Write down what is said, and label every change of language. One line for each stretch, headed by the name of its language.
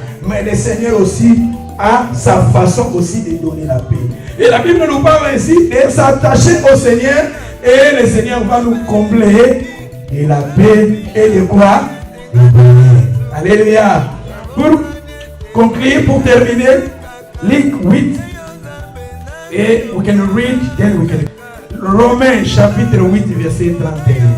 French: Mais le Seigneur aussi a sa façon aussi de donner la paix. Et la Bible nous parle ainsi de s'attacher au Seigneur. Et le Seigneur va nous combler de la paix et de quoi? De bonheur. Alléluia. Pour conclure, pour terminer, Luc 8.
English: Et we can read, then we can.
French: Romains chapitre 8, verset 31.